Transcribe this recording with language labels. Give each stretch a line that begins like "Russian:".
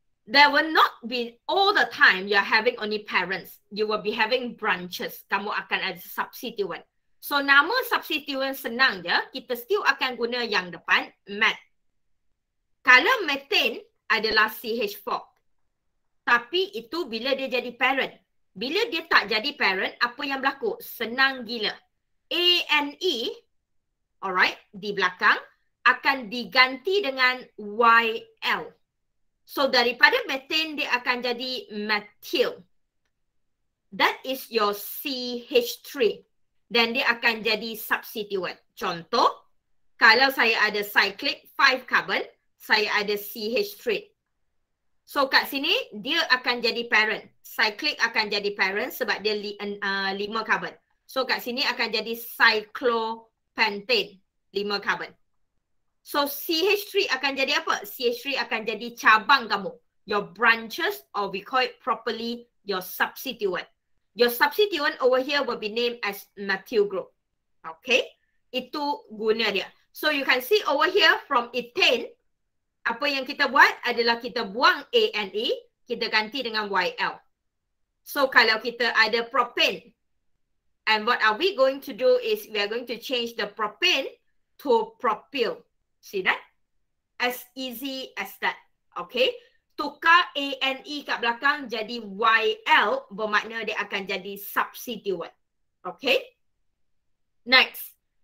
English: There will not be all the time you're having only parents. You will be having branches.
Malay: Kamu akan ada substituent. So nama substituent senang je. Kita still akan guna yang depan, met. Kalau methane adalah CH4. Tapi itu bila dia jadi parent. Bila dia tak jadi parent, apa yang berlaku? Senang gila. ANE, alright, di belakang, akan diganti dengan YL. So daripada methane dia akan jadi methyl.
English: That is your CH3.
Malay: Dan dia akan jadi substituent. Contoh, kalau saya ada cyclic 5 carbon, saya ada CH3. So kat sini dia akan jadi parent. Cyclic akan jadi parent sebab dia 5 carbon. So kat sini akan jadi cyclopentane 5 carbon. So CH3 akan jadi apa? CH3 akan jadi cabang kamu.
English: Your branches, or we call it properly your substituent. Your substituent over here will be named as methyl group.
Malay: Okay? Itu guna dia.
English: So you can see over here from ethane,
Malay: apa yang kita buat adalah kita buang ANE, kita ganti dengan YL. So kalau kita ada
English: propane, and what are we going to do is we are going to change the propane to propyl. See that? As easy as that. Okay?
Malay: Tukar ANE kat belakang jadi YL, bermakna dia akan jadi substituent. Okay? Next.